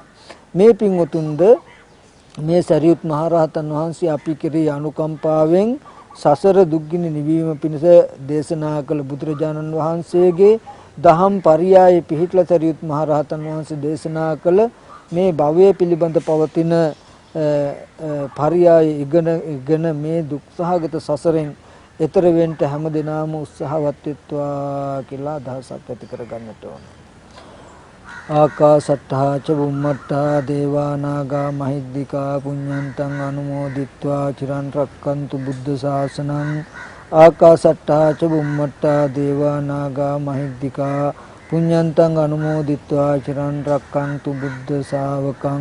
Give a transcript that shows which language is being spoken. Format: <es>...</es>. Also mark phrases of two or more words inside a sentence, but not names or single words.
<si>මේ පින්වතුන්ද මේ සරියුත් මහ රහතන් වහන්සේ අපි කෙරෙහි අනුකම්පාවෙන් සසර දුක්ගිනි නිවීම පිණිස දේශනා කළ බුදුරජාණන් වහන්සේගේ දහම් පරයය පිහිටලා සරියුත් මහ රහතන් වහන්සේ දේශනා කළ මේ භවය පිළිබඳ පවතින පරයය ඉගෙන මේ දුක්සහගත සසරෙන් එතර වෙන්න හැම දිනම උත්සාහවත් වෙත්වා කියලා අදහසක් ඇති කරගන්නට ඕන.</si> <pi>ආකාසට්ඨා ච බුම්මට්ඨා දේවා නාග මහිද්దికා පුඤ්ඤන්තං අනුමෝදිත්වා චිරන් රක්칸තු බුද්ධ ශාසනං. ආකාසට්ඨා ච බුම්මට්ඨා දේවා නාග මහිද්దికා පුඤ්ඤන්තං අනුමෝදිත්වා චිරන් රක්칸තු බුද්ධ ශාවකං.</pi>